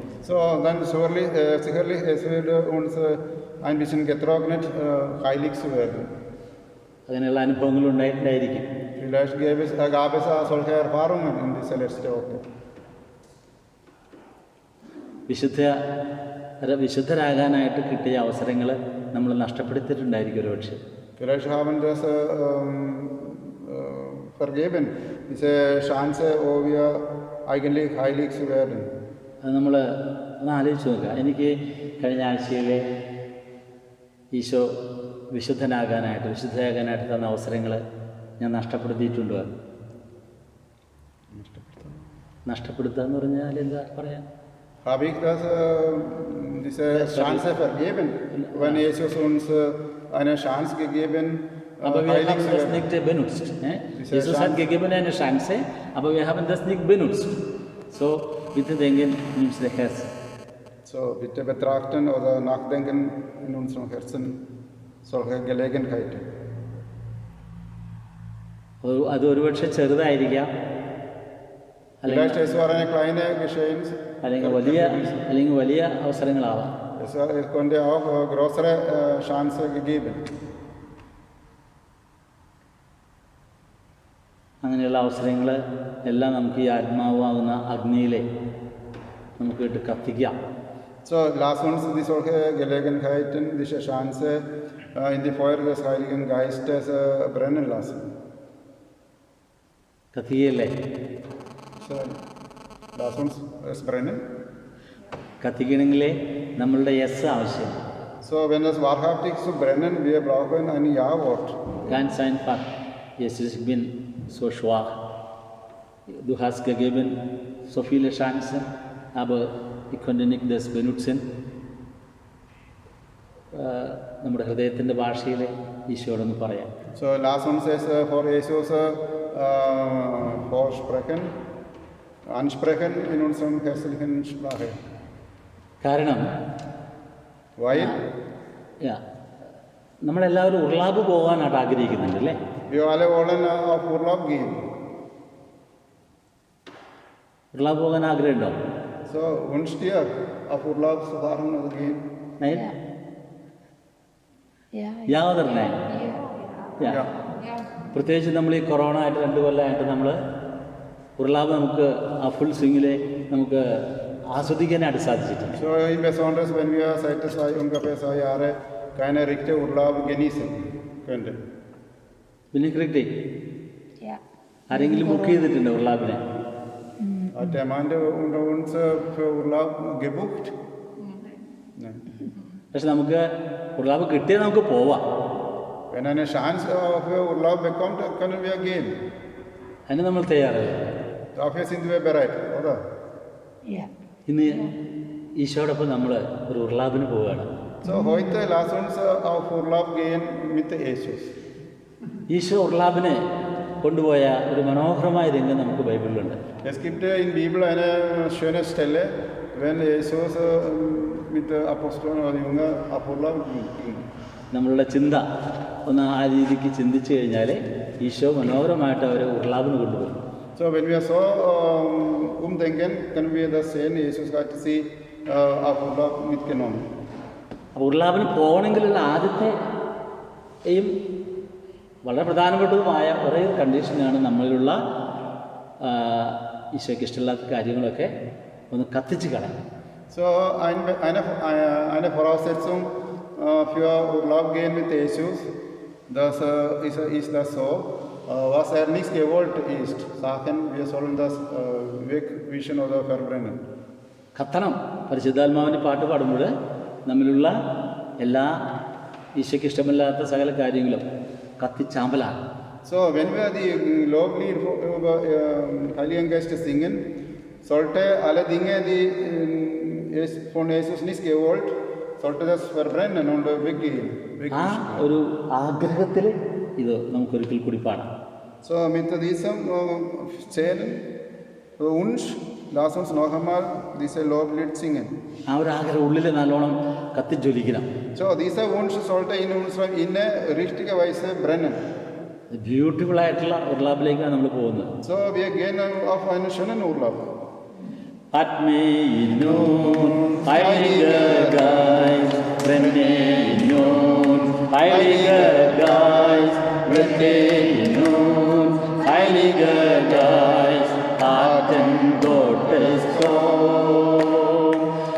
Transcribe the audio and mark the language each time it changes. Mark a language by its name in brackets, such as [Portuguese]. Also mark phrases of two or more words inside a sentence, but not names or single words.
[German] So, dann sicherlich es wird uns ein bisschen getrocknet, heilig zu werden. [Malayalam] അങ്ങനെയുള്ള അനുഭവങ്ങൾ ഉണ്ടായിട്ടുണ്ടായിരിക്കും. [German] Vielleicht gab es solche Erfahrungen in dieser letzten Woche. [Malayalam] വിശുദ്ധരാകാനായിട്ട് കിട്ടിയ അവസരങ്ങൾ നമ്മൾ നഷ്ടപ്പെടുത്തിയിട്ടുണ്ടായിരിക്കും ഒരു പക്ഷേ. [German] Vielleicht haben das vergeben, diese Chance, wo wir eigentlich heilig zu werden. [Malayalam] അത് നമ്മൾ ഒന്ന് ആലോചിച്ച് നോക്കുക. എനിക്ക് കഴിഞ്ഞ ആഴ്ചയിലെ ഈശോ വിശുദ്ധയാകാനായിട്ട് തന്ന അവസരങ്ങൾ ഞാൻ നഷ്ടപ്പെടുത്തിയിട്ടുണ്ടോ? നഷ്ടപ്പെടുത്തുക എന്ന് പറഞ്ഞാൽ എന്താ പറയാം? [German] Habe ich das, diese Chance vergeben, wenn Jesus uns eine Chance gegeben, aber wir heilig haben zu das werden? nicht benutzt. Jesus hat gegeben eine Chance, aber wir haben das nicht benutzt. So, bitte denken in unser Herz. So, bitte betrachten oder nachdenken in unserem Herzen solche Gelegenheiten. [Malayalam] അത് ഒരുപക്ഷെ ചെറുതായിരിക്കാം, [German] Vielleicht es war eine kleine Geschehen, [Malayalam] അല്ലെങ്കിൽ വലിയ അവസരങ്ങളാവാം. [German] es konnte auch größere Chance gegeben. [Malayalam] അങ്ങനെയുള്ള അവസരങ്ങൾ എല്ലാം നമുക്ക് ഈ ആത്മാവാകുന്ന അഗ്നിയിലെ നമുക്ക് ഇട്ട് കത്തിക്കാം. [German] So, lass uns die solche Gelegenheiten, diese Chance in die Feuer des Heiligen Geistes brennen lassen. [Malayalam] കത്തിക്കയല്ലേ? [German] So, lass uns es brennen. [Malayalam] കത്തിക്കണമെങ്കിലേ നമ്മളുടെ യെസ് ആവശ്യം. [German] So, wenn es wahrhaftig zu brennen, wir brauchen ein Ja-Wort. Ganz einfach. Jesus, ich bin so schwach. Du hast gegeben so viele Chancen, aber ich konnte nicht das benutzen. [Malayalam] നമ്മുടെ ഹൃദയത്തിൻ്റെ ഭാഷയിൽ ഈശോയോടൊന്ന് പറയാം. [German] So, lass uns es vor Jesus ansprechen in unserem herzlichen Sprache. [Malayalam] കാരണം നമ്മളെല്ലാവരും ഉർലാബ് പോകാനായിട്ട് ആഗ്രഹിക്കുന്നുണ്ട് അല്ലേ? [German] Wir alle wollen auf Urlaub gehen. [Malayalam] ഉർലാബ് പോകാൻ ആഗ്രഹമുണ്ടോ? [German] So, wünscht ihr auf Urlaub zu fahren oder gehen? Nein? Ja oder nein? Ja. [Malayalam] പ്രത്യേകിച്ച് നമ്മൾ ഈ കൊറോണ ആയിട്ട് 2 കൊല്ലമായിട്ട് നമ്മൾ ഉർലാബ് നമുക്ക് ആ [English] full swing [Malayalam] നമുക്ക് ആസ്വദിക്കാനായിട്ട് സാധിച്ചിട്ടുണ്ട്. [German] So, besonders wenn wir seit ungefähr 2 Jahren keine richtige Urlaub genießen könnten. [Malayalam] പിന്നെ കിട്ടി ആരെങ്കിലും ബുക്ക് ചെയ്തിട്ടുണ്ടോ ഉർലാബിനെ? [German] Hat jemand unter uns für Urlaub gebucht? Nein. [Malayalam] പക്ഷെ നമുക്ക് ഉർലാബ് കിട്ടിയാൽ നമുക്ക് പോവാം. [German] Wenn eine Chance für Urlaub bekommt, können wir gehen. [Malayalam] അതിന് നമ്മൾ തയ്യാറല്ലേ? [German] Dafür sind wir bereit, oder? [Malayalam] ഇന്ന് ഈശോടൊപ്പം നമ്മൾ ഒരു ഉർലാബിന് പോവുകയാണ്. [German] So, heute lass uns auf Urlaub gehen mit Jesus. [Malayalam] ഈശോ ഉർലാബിനെ കൊണ്ടുപോയ ഒരു മനോഹരമായ രംഗം നമുക്ക് ബൈബിളിലുണ്ട്. [German] Es gibt in der Bibel eine schöne Stelle, wenn Jesus mit Aposteln oder Jüngern auf Urlaub ging. [Malayalam] നമ്മളുടെ ചിന്ത ഒന്ന് ആ രീതിക്ക് ചിന്തിച്ചു കഴിഞ്ഞാൽ ഈശോ മനോഹരമായിട്ട് അവരെ ഉർലാബിന് കൊണ്ടുപോകും. [German] So, wenn wir so umdenken, können wir das sehen, Jesus hat sie auf Urlaub mitgenommen. [Malayalam] അപ്പോൾ ഉർലാബിന് പോകണമെങ്കിലുള്ള ആദ്യത്തെയും വളരെ പ്രധാനപ്പെട്ടതുമായ ഒരേ കണ്ടീഷനാണ് നമ്മളിലുള്ള ഈശോയ്ക്ക് ഇഷ്ടമില്ലാത്ത കാര്യങ്ങളൊക്കെ ഒന്ന് കത്തിച്ച് കളയാം. [German] So, eine Voraussetzung für Urlaub gehen mit Jesus, das ist das so, was nicht gewollt ist, Sachen, wir sollen das wegwischen oder verbrennen. [Malayalam] കത്തണം. പരിശുദ്ധാത്മാവിൻ്റെ പാട്ട് പാടുമ്പോൾ നമ്മിലുള്ള എല്ലാ ഈശോയ്ക്ക് ഇഷ്ടമില്ലാത്ത സകല കാര്യങ്ങളും കത്തിച്ചാമ്പലാണ്. [German] So, wenn wir die Loblied über Heiligen Geist singen, sollte alle Dinge, die von Jesus nicht gewollt, sollte das verbrennen und weggehen. [Malayalam] ആ ഒരു ആഗ്രഹത്തിൽ ഇത് നമുക്കൊരിക്കൽ കൂടി പാടാം. [German] So, mit diesem Zählen Wunsch, lass uns noch einmal diese Loblied singen. [Malayalam] ആ ഒരു ആഗ്രഹം ഉള്ളിൽ നല്ലോണം കത്തിജ്വലിക്കണം. [German] So, dieser Wunsch sollte in unserem Inneren richtige Weise brennen. [Malayalam] ബ്യൂട്ടിഫുൾ ആയിട്ടുള്ള ഉർലാബിലേക്കാണ് നമ്മൾ പോകുന്നത്. [German] So, wir gehen auf einen schönen Urlaub. At me nun, Heiliger Geist, brenne nun, Heiliger Geist, brenne nun, Heiliger Geist, Atem Gottes Sohn,